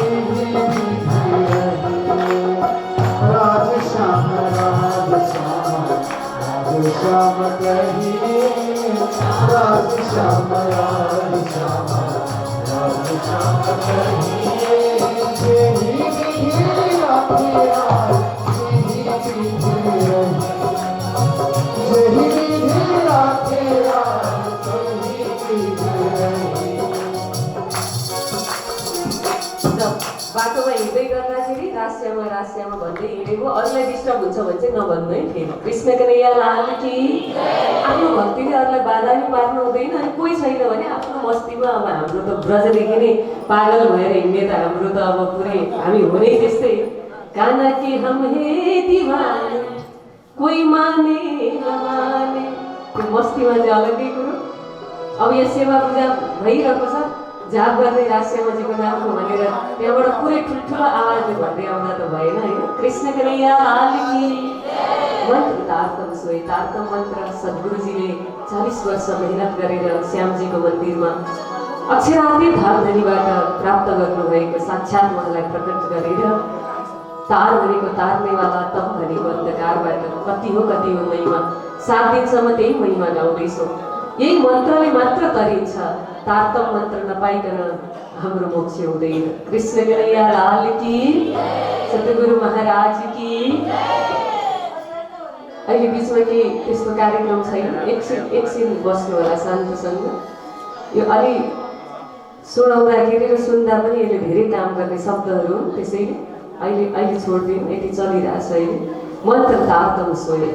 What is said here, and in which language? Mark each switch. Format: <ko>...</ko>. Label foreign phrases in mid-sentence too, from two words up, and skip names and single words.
<hi>राज श्याम राज श्याम श्याम कहिए राधे श्याम कहिए जेहि विधि राखे जेहि विधि राखे</hi> <ne>बाटोमा हिँड्दै गर्दाखेरि रास्यामा रास्यामा भन्दै हिँडेको अरूलाई डिस्टर्ब हुन्छ भने चाहिँ नभन्नु है फेरि।</ne> <hi>कृष्ण कन्हैया लाल की।</hi> <ne>आफ्नो भक्तिले अरूलाई बाधा नि पार्नु हुँदैन। अनि कोही छैन भने आफ्नो मस्तीमा अब हाम्रो त ब्रजदेखि नै पागल भएर हिँड्ने त हाम्रो त अब पुरै हामी हुनै त्यस्तै।</ne> <hi>काना के हम हे दीवाने कोही माने नमाने,</hi> <ne>त्यो मस्तीमा चाहिँ अलग्गै कुरो। अब यो सेवा पूजा भइरहेको छ, जाप गर्दै रास्यामा जीको नामको भनेर त्यहाँबाट पुरै ठुल्ठुलो आवाजले भन्दै आउँदा त भएन होइन।</ne> <hi>कृष्ण कन्हैया लाल की।</hi> <ne>मन्त्र तारतम सोही तारतम मन्त्र सद्गुरुजीले 40 वर्ष मेहनत गरेर श्यामजीको मन्दिरमा अक्षरातीत धामधनीबाट प्राप्त गर्नुभएको साक्षात् उहाँलाई प्रकट गरेर तार भनेको तार्नेवाला, तम भनेको अन्धकारबाट कति हो महिमा। 7 दिनसम्म त्यही महिमा गाउँदैछौँ। यही मन्त्रले मात्र तरिन्छ। तारतम मन्त्र नपाइकन हाम्रो मोक्ष हुँदैन।</ne> <hi>कृष्ण कन्हैया लाल की। सतगुरु महाराज की।</hi> <ne>अहिले बिचमा केही त्यस्तो कार्यक्रम छैन, एकछिन बस्नु होला शान्तसँग। यो अलि सुनाउँदाखेरि र सुन्दा पनि यसले धेरै काम गर्ने शब्दहरू हुन्, त्यसैले अहिले छोडिदिउँ। यति चलिरहेछ अहिले। मन्त्र तारतम सोहे।</ne>